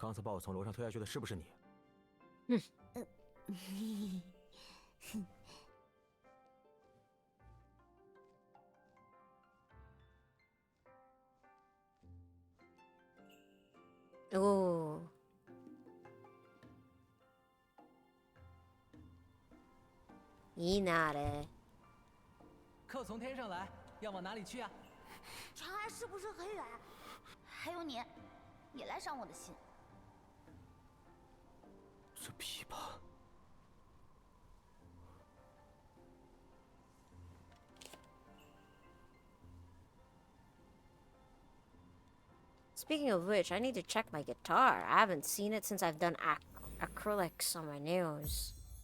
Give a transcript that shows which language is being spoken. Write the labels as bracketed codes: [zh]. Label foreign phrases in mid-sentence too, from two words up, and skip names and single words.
[zh] 刚才把我从楼上推下去的是不是你？哦， [ja] いいなあれ。 [zh] 客从天上来，要往哪里去啊？长安是不是很远？还有你，也来伤我的心。这琵琶。 [en] Speaking of which, I need to check my guitar. I haven't seen it since I've done acrylics on my nails.